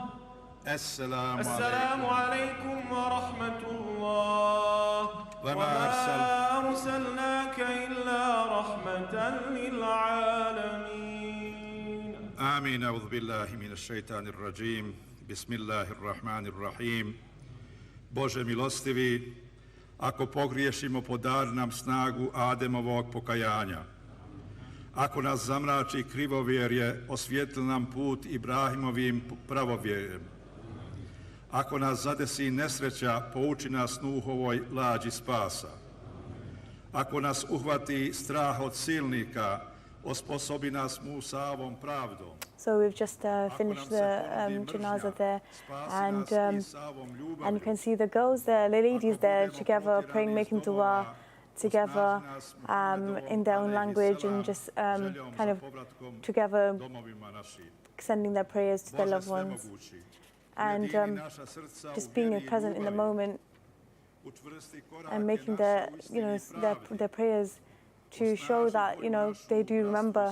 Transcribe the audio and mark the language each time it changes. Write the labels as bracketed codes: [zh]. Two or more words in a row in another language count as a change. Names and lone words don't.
[ar] السلام عليكم ورحمة الله وما أرسلناك إلا رحمة للعالمين آمين. أعوذ بالله من الشيطان الرجيم. بسم الله الرحمن الرحيم. [bs] Bože milostivi, ako pogriješimo, podari nam snagu Ademovog pokajanja. Ako nas zamrači krivovjerje, osvijetli nam put Ibrahimovim pravovjerjem. Ako nas zadesi nesreća, pouči nas Nuhovoj lađi spasa. Ako nas uhvati strah od silnika, osposobi nas Musaovom pravdom. [en] So we've just finished the janazah there, and you can see the girls there, the ladies there together praying, making dua together in their own language, and just kind of together sending their prayers to their loved ones, and just being present in the moment and making their prayers to show that they do remember.